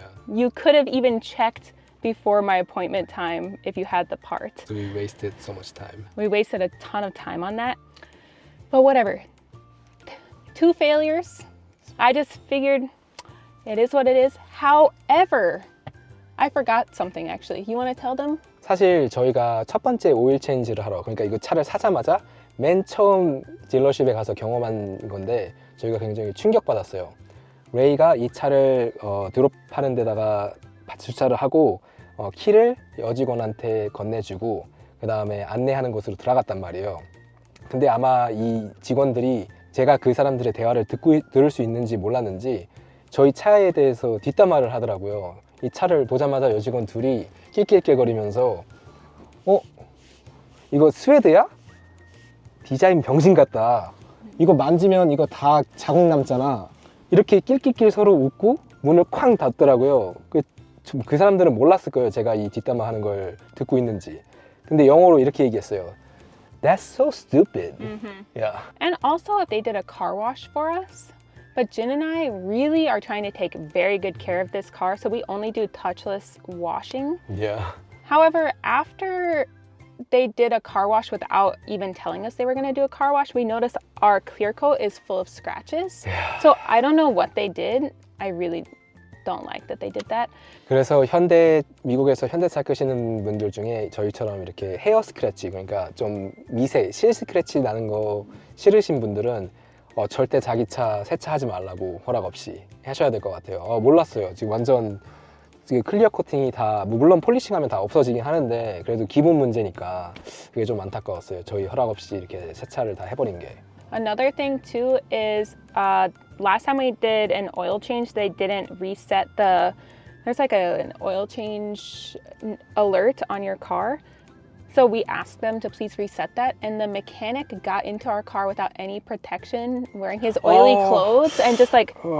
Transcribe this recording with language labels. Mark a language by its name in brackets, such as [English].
[English] You could have even checked before my appointment time if you had the part. So we wasted so much time. We wasted a ton of time on that. But whatever. 2 failures. I just figured it is what it is. However, I forgot something actually. You want to tell them? [Korean] 사실 저희가 첫 번째 오일 체인지를 하러, 그러니까 이거 차를 사자마자 맨 처음 딜러십에 가서 경험한 건데 저희가 굉장히 충격받았어요. 레이가 이 차를 드롭하는 데다가 주차를 하고 키를 여직원한테 건네주고 그 다음에 안내하는 곳으로 들어갔단 말이에요. 근데 아마 이 직원들이 제가 그 사람들의 대화를 들을 수 있는지 몰랐는지 저희 차에 대해서 뒷담화를 하더라고요. 이 차를 보자마자 여직원 둘이 낄낄낄거리면서 이거 스웨드야? 디자인 병신 같다. 이거 만지면 이거 다 자국 남잖아. 이렇게 낄낄낄 서로 웃고 문을 쾅 닫더라고요. 그 사람들은 몰랐을 거예요. 제가 이 뒷담화 하는 걸 듣고 있는지. 근데 영어로 이렇게 얘기했어요. [English] That's so stupid. Yeah. And also if they did a car wash for us. But Jin and I really are trying to take very good care of this car, so we only do touchless washing. Yeah. However, after they did a car wash without even telling us they were going to do a car wash, we noticed our clear coat is full of scratches. Yeah. So I don't know what they did. I really don't like that they did that. [Korean] 그래서 미국에서 현대차 끄시는 분들 중에 저희처럼 이렇게 헤어 스크래치, 그러니까 좀 실 스크래치 나는 거 싫으신 분들은 절대 자기 차 세차하지 말라고 허락 없이 하셔야 될 것 같아요. 몰랐어요. 지금 완전 클리어 코팅이 다, 물론 폴리싱하면 다 없어지긴 하는데 그래도 기본 문제니까 그게 좀 안타까웠어요. 저희 허락 없이 이렇게 세차를 다 해버린 게. [English] Another thing too is last time we did an oil change, they didn't reset there's like an oil change alert on your car. So we asked them to please reset that, and the mechanic got into our car without any protection, wearing his oily clothes and just like